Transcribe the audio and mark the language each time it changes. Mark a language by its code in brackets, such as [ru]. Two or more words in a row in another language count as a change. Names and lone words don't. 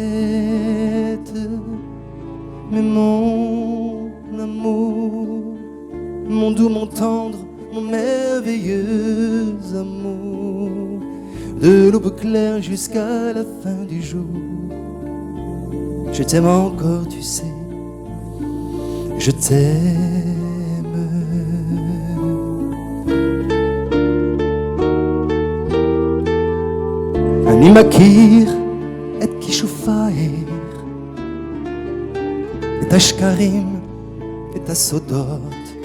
[fr] Mais mon amour, mon doux, mon tendre, mon merveilleux amour, de l'aube claire jusqu'à la fin du jour, je t'aime encore, tu sais, je t'aime. [he] אני מכיר את כישופייך, את השקרים, את הסודות.